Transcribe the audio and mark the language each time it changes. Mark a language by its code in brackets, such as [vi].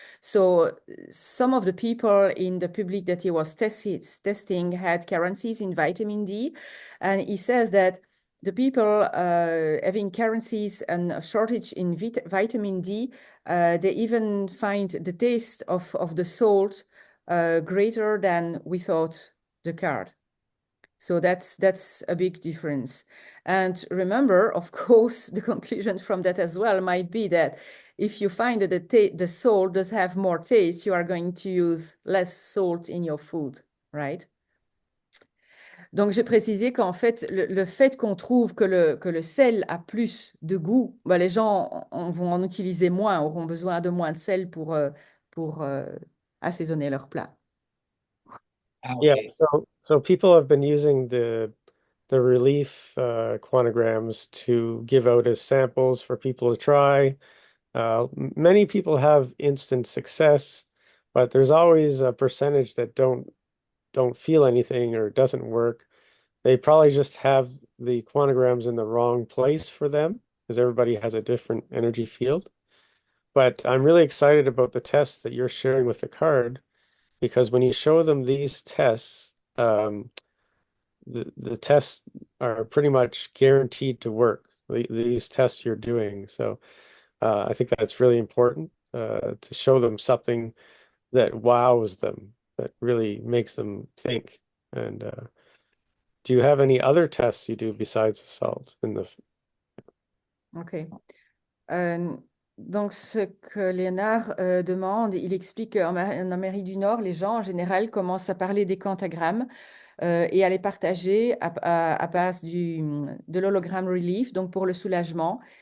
[en] So some of the people in the public that he was testing had carencies in vitamin D, and he says that the people having carencies and a shortage in vitamin D, they even find the taste of the salt greater than without the card. So that's a big difference. And remember, of course, the conclusion from that as well might be that if you find that the salt does have more taste, you are going to use less salt in your food, right? [fr] Donc, j'ai précisé qu'en fait, le fait qu'on trouve que le sel a plus de goût, bah, les gens vont en utiliser moins, auront besoin de moins de sel pour assaisonner leur plat. Ah, [en] Yeah, ok. so people have been using the relief quantograms to give out as samples for people to try. Many people have instant success, but there's always a percentage that don't feel anything or doesn't work. They probably just have the quantograms in the wrong place for them because everybody has a different energy field. But I'm really excited about the tests that you're sharing with the card because when you show them these tests, the tests are pretty much guaranteed to work. These tests you're doing. So I think that's really important to show them something that wows them, that really makes them think. And do you have any other tests you do besides the salt in the? OK. [fr] Euh, donc, ce que Léonard demande, il explique qu'en Amérique du Nord, les gens en général commencent à parler des quantagrammes et à les partager à base de l'hologramme relief, donc pour le soulagement.